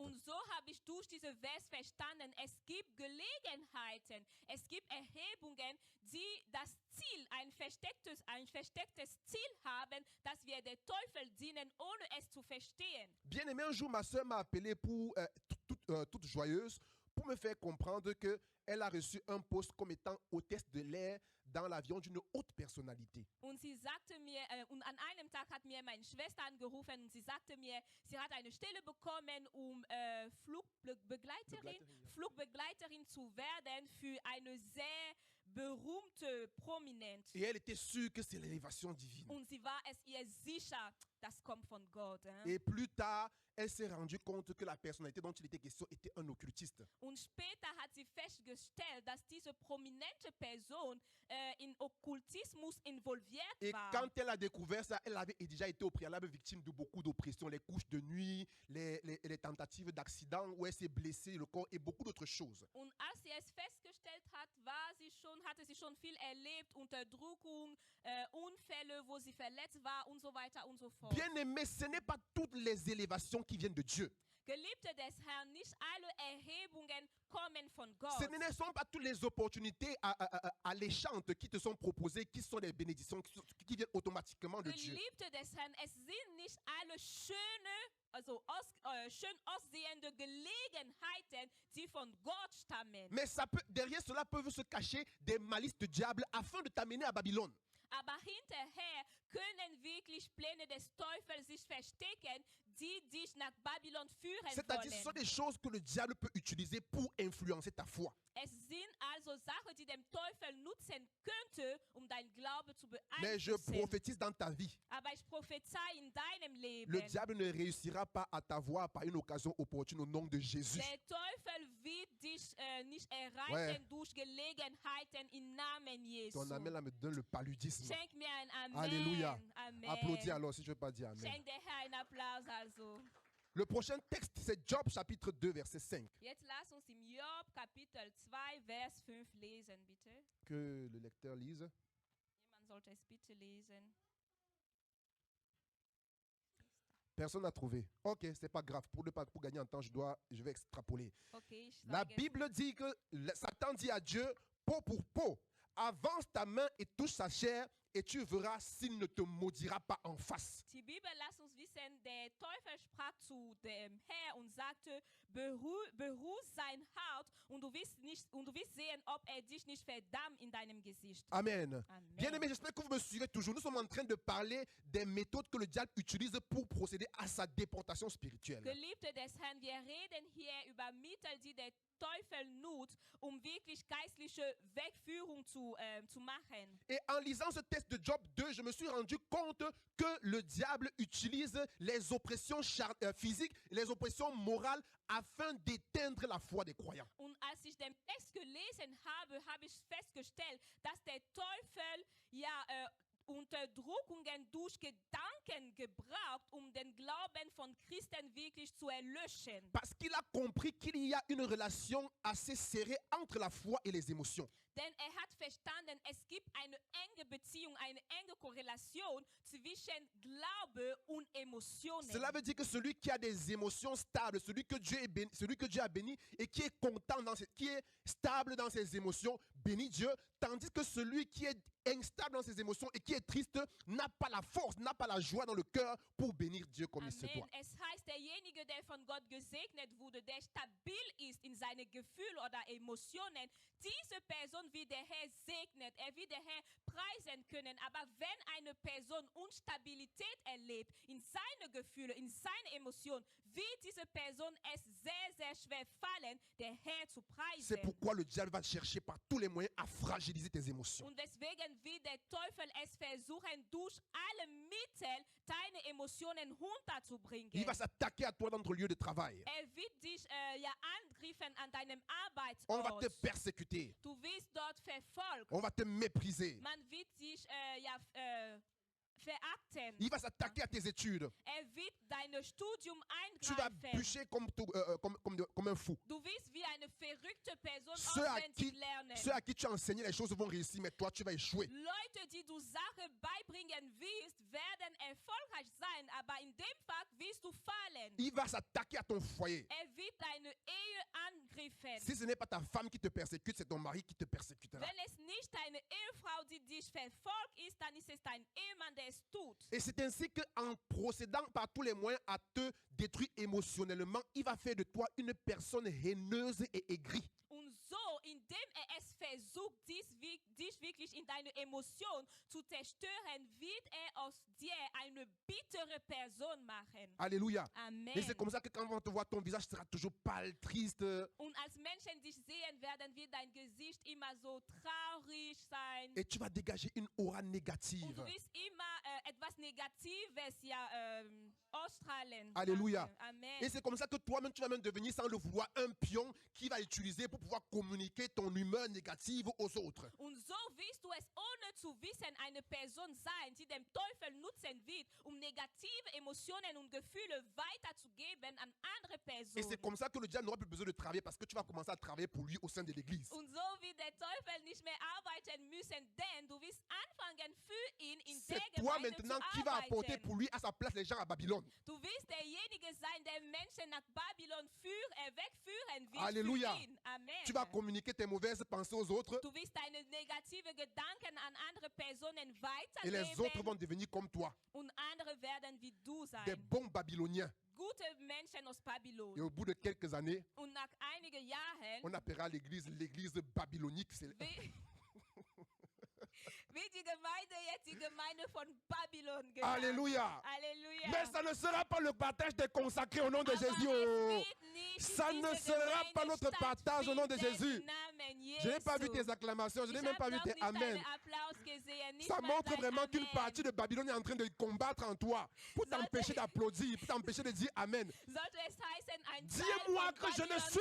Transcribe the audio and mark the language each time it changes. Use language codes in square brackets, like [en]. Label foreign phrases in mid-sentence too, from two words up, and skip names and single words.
[de] Und so habe ich durch diesen Vers verstanden, es gibt Gelegenheiten, es gibt Erhebungen, die das Ziel, ein verstecktes Ziel haben, dass wir der Teufel dienen, ohne es zu verstehen. [fr] Bien aimé, un jour, ma soeur m'a appelé pour toute joyeuse pour me faire comprendre qu'elle a reçu un poste comme étant hôtesse de l'air dans l'avion d'une haute personnalité. [de] Und sie sagte mir, und an einem Tag hat mir meine Schwester angerufen und sie sagte mir, sie hat eine Stelle bekommen, Flugbegleiterin zu werden für eine sehr berühmte, prominent. [fr] Et elle était sûre que c'est l'élévation divine. [de] Und sie war es ihr sicher, das kommt von Gott. [fr] Et plus tard, elle s'est rendue compte que la personnalité dont il était question était un occultiste. [de] Und später hat sie festgestellt, dass diese prominente Person in Okkultismus involviert [fr] Et [de] war. [fr] quand elle a découvert ça, elle avait déjà été au préalable victime de beaucoup d'oppressions, les couches de nuit, les tentatives d'accident où elle s'est blessée le corps et beaucoup d'autres choses. [de] Und als sie es festgestellt hat, hatte sie schon viel erlebt, Unterdrückung, Unfälle, wo sie verletzt war und so weiter und so fort. [fr] Bien aimé, ce n'est pas toutes les élévations qui viennent de Dieu. [de] Geliebte des Herrn, nicht alle Erhebungen kommen von Gott. [fr] Ce ne sont pas toutes les opportunités alléchantes qui te sont proposées, qui sont des bénédictions qui viennent automatiquement de Dieu. [de] Geliebte des Herrn, es sind nicht alle schön aussehende Gelegenheiten, die von Gott stammen. [fr] Mais derrière cela peuvent se cacher des malices de diable afin de t'amener à Babylone. [de] Aber hinterher können wirklich Pläne des Teufels sich verstecken, die dich nach Babylon führen [fr] C'est-à-dire, ce sont [de] wollen. [fr] des choses que le diable peut utiliser pour influencer ta foi. [de] Es sind also Sachen, die dem Teufel nutzen könnte, dein Glaube zu [fr] Mais je [de] beeinflussen. [fr] prophétise dans ta vie. [de] Aber ich prophezei in deinem Leben. [fr] Le diable ne réussira pas à t'avoir par une occasion opportune au nom de Jésus. [de] Der Teufel wird dich nicht erreichen [fr] Ouais. [de] durch Gelegenheiten im Namen Jesu. [fr] Ton amen là me donne le paludisme. [de] Schenk mir ein Amen. [fr] Alléluia. [de] Amen. [fr] Applaudis alors si je ne veux pas dire amen. [de] Schenk der Herr einen Applaus also. [fr] Le prochain texte, c'est Job chapitre 2, verset 5. [de] Jetzt lass uns im Job Kapitel 2, Vers 5 lesen, bitte. [fr] Que le lecteur lise. [de] Jemand sollte es bitte lesen. [fr] Personne n'a trouvé. Ok, c'est pas grave. Pour gagner en temps, je vais extrapoler. [de] Okay, ich [fr] La [de] sage, [fr] Bible dit que Satan dit à Dieu, peau pour peau, avance ta main et touche sa chair et tu verras s'il ne te maudira pas en face. [de] die Bibel lässt uns wissen, der Teufel sprach zu dem Herr und sagte, berühr sein Haut und du wirst sehen, ob er dich nicht verdammt in deinem Gesicht. Amen. Amen. [fr] Bien aimé, j'espère que vous me suivez toujours. Nous sommes en train de parler des méthodes que le diable utilise pour procéder à sa déportation spirituelle. [de] Geliebte des Herrn, wir reden hier über Mittel, die der Teufel nutzt, wirklich geistliche Wegführung zu machen. [fr] Et en lisant ce texte de Job 2, je me suis rendu compte que le diable utilise les oppressions physiques, les oppressions morales afin d'éteindre la foi des croyants. [de] Und als ich den Text gelesen habe, habe ich festgestellt, dass der Teufel Unterdrückungen durch Gedanken gebraucht, den Glauben von Christen wirklich zu erlöschen. [fr] Parce qu'il a compris qu'il y a une relation assez serrée entre la foi et les émotions. [de] Denn hat verstanden, es gibt eine enge Beziehung, eine enge Korrelation zwischen Glaube und Emotionen. [fr] Cela veut dire que celui qui a des émotions stables, celui que Dieu a béni et qui est content, qui est stable dans ses émotions, bénit Dieu, tandis que celui qui est instable dans ses émotions et qui est triste n'a pas la force, n'a pas la joie dans le cœur pour bénir Dieu comme il se Amen. doit. [de] Es heißt, derjenige, der von Gott gesegnet wurde, der stabil ist in seine Gefühle oder Emotionen, diese Person wird der Herr segnet, wird der Herr preisen können. Aber wenn eine Person Instabilität erlebt in seine Gefühle, in seine Emotionen, wird diese Person es sehr, sehr schwer fallen, der Herr zu [fr] C'est [de] preisen. [fr] pourquoi le diable va chercher par tous les moyens à fragiliser tes émotions. [de] Und deswegen wird der Teufel es versuchen, durch alle Mittel deine Emotionen runterzubringen. [fr] Il va s'attaquer à toi dans ton lieu de travail. [de] Wird dich angreifen an deinem [fr] On va te [de] Arbeitsort. [fr] persécuter. [de] Du wirst dort verfolgt. [fr] On va te mépriser. [de] Man wird dich verachten. [fr] Il va s'attaquer à tes études. [de] Wird dein Studium [fr] Tu vas [de] eingreifen. [fr] bûcher comme un fou. [de] Du wirst wie eine verrückte Person [fr] Ceux à [de] auswendig lernen. [fr] qui tu as enseigné, les choses vont réussir, mais toi, tu vas échouer. [de] Leute, die du Sachen beibringen wirst, werden erfolgreich sein, aber in dem Fall wirst du fallen. [fr] Il va s'attaquer à ton foyer. [de] Wird deine Ehe angreifen. [fr] Si ce n'est pas ta femme qui te persécute, c'est ton mari qui te persécutera. [de] Wenn es nicht deine Ehefrau, die dich verfolgt, ist, dann ist es dein Ehemann, der es tut. [fr] Et c'est ainsi qu'en procédant par tous les moyens à te détruire émotionnellement, il va faire de toi une personne haineuse et aigrie. [de] Und so, indem es versucht, dich wirklich in deine Emotion zu zerstören, wird aus dir eine bittere Person machen. [fr] Alléluia. [de] Amen. [fr] Et c'est comme ça que quand on te voit, ton visage sera toujours pâle, triste. [de] Und als Menschen dich sehen werden, wird dein Gesicht immer so traurig sein. [fr] Et tu vas dégager une aura [de] Und [fr] négative. [de] du wirst immer etwas Negatives ausstrahlen. [fr] Alléluia. [de] Amen. [fr] Et c'est comme ça que toi-même, tu vas même devenir, sans le vouloir, un pion qui va utiliser pour pouvoir communiquer ton humeur négative aux autres. [de] Und so wirst du es ohne zu wissen eine Person sein, die dem Teufel nutzen wird, negative Emotionen und Gefühle weiterzugeben an andere [fr] Et [de] Personen. [fr] c'est comme ça que le diable n'aura plus besoin de travailler parce que tu vas commencer à travailler pour lui au sein de l'église. [de] Und so wird der Teufel nicht mehr arbeiten müssen, denn du wirst anfangen für ihn in der [fr] C'est toi [de] Gemeinde [fr] maintenant [de] zu [fr] qui va apporter [de] arbeiten. [fr] pour lui à sa place les gens à Babylone. [de] Du wirst derjenige sein, der Menschen nach Babylon wegführen wird. [fr] Alléluia. [de] Für ihn. Amen. [fr] Tu vas communiquer tes mauvaises pensées aux autres [de] Du wirst deine negative Gedanken an andere Personen [fr] et les autres [de] weitergeben [fr] vont devenir comme toi, [de] und andere werden wie du sein. [fr] des bons Babyloniens. [de] Gute Menschen aus Babylon. [fr] Et au bout de quelques années, [de] Und nach einigen Jahren [fr] on appellera l'église babylonique. [de] wird die Gemeinde jetzt die Gemeinde von Babylon genannt. [fr] Alléluia. [de] Halleluja. [fr] Mais ça ne sera pas le partage des consacrés au nom de [de] Aber [fr] Jésus. [de] es Oh. wird nicht [fr] Ça [de] in [fr] ne [de] dieser [fr] sera pas [de] Gemeinde [fr] notre partage au nom de [de] stattfinden [fr] Jésus. [de] im Namen [fr] Je n'ai pas vu [de] Jesu. [fr] tes acclamations, je n'ai [de] Ich [fr] même [de] habe [fr] pas vu [de] noch [fr] tes [de] nicht [fr] amen. [de] deinen Applaus gesehen, nicht [fr] Ça [de] mal [fr] montre [de] dein [fr] vraiment qu'une [de] Amen. [fr] partie de Babylone est en train de combattre en toi pour t'empêcher d'applaudir, pour t'empêcher de dire Amen. [de] Sollte es heißen, ein [fr] Dis-moi [de] Teil [fr] que [de] von [fr] je ne [de] Babylon